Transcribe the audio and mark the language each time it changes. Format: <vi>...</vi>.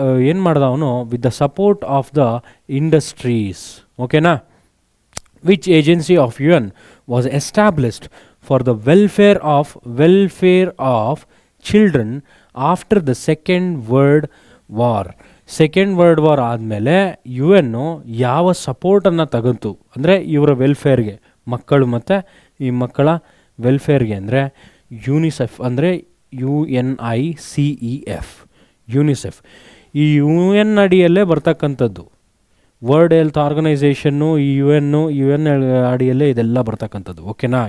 <kn>ಏನು ಮಾಡ್ದ ಅವನು,</kn> <en>With the support of the industries.</en> <kn>ಓಕೆನಾ?</kn> <en>which agency of UN was established for the welfare of children after the Second World War.</en> <kn>Second world war ಆದಮೇಲೆ UN ಯಾವ ಸಪೋರ್ಟನ್ನು ತಗೊಂತು ಅಂದರೆ ಇವರ ವೆಲ್ಫೇರ್ಗೆ, ಮಕ್ಕಳು ಮತ್ತು ಈ ಮಕ್ಕಳ ವೆಲ್ಫೇರ್ಗೆ, ಅಂದರೆ ಯುನಿಸೆಫ್, ಅಂದರೆ UNICEF, ಯುನಿಸೆಫ್. ಈ UN ಅಡಿಯಲ್ಲೇ ಬರ್ತಕ್ಕಂಥದ್ದು. ವರ್ಲ್ಡ್ ಹೆಲ್ತ್ ಆರ್ಗನೈಸೇಷನ್ನು, ಈ UN ಅಡಿಯಲ್ಲೇ ಇದೆಲ್ಲ ಬರ್ತಕ್ಕಂಥದ್ದು. ಓಕೆನಾ?</kn>